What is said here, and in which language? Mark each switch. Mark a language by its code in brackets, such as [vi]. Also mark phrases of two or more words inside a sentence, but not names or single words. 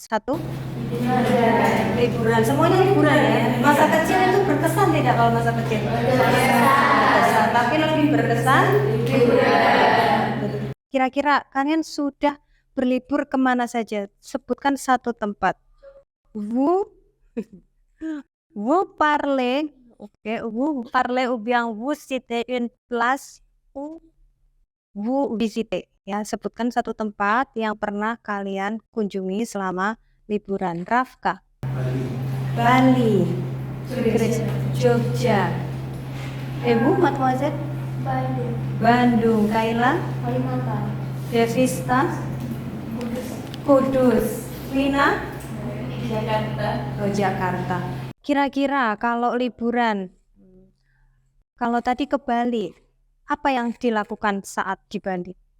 [id] Satu? Liburan. Semuanya liburan ya. Masa kecil itu berkesan tidak kalau masa kecil? Berkesan. Tapi lebih berkesan liburan. Kira-kira kalian sudah berlibur kemana saja? Sebutkan satu tempat. [fr] Vous parlez, vous parlez ou bien vous citez une place où vous visitez. [id] Ya, sebutkan satu tempat yang pernah kalian kunjungi selama liburan. Rafka. Bali. Jogja. [fr] Vous, mademoiselle? [id] Bandung. Kaila? Devista? Kudus. Lina? Jakarta. Kira-kira kalau liburan, kalau tadi ke Bali, apa yang dilakukan saat di Bali?